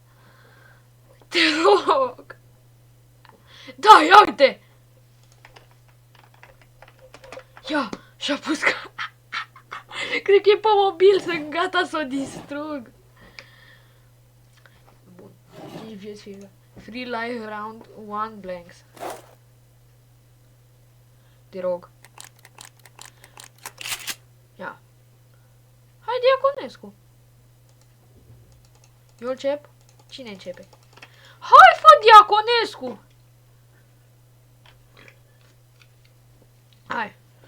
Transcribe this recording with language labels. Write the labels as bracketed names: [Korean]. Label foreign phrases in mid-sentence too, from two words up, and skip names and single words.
[Romanian] Te rog. Da, ia uite. Ia, și-a pus ca... Cred că e pe mobil, sunt gata să o distrug. Bun. [English] Free life round 1 blanks. [Romanian] Te rog. Ia. Hai, Diaconescu. Eu încep? Cine începe? Hai, fă, Diaconescu! Hai.